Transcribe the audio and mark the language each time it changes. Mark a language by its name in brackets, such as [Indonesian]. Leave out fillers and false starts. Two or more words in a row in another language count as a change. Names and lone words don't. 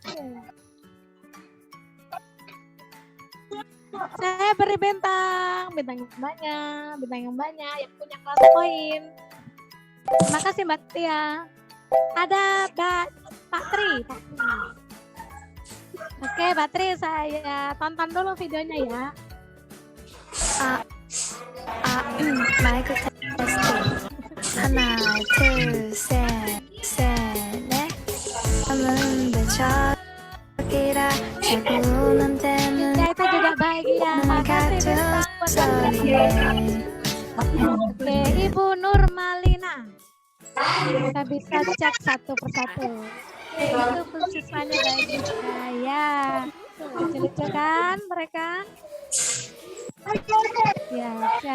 [Indonesian] Saya beri bintang yang banyak yang punya kelas poin. Terima kasih Mbak Tia. Ada Pak Tri. Oke, Mbak Tri, saya tonton dulu videonya ya. [Korean] 마이크 테스트. 하나, 둘, 셋, 넷. 하면 저기라 자꾸는 되는 [Indonesian] Itu juga bahagia. Oke, Ibu Nurmalina. Kita bisa cek satu persatu. Itu siswanya baik saya. Lucu-lucu kan mereka? Ya, siap.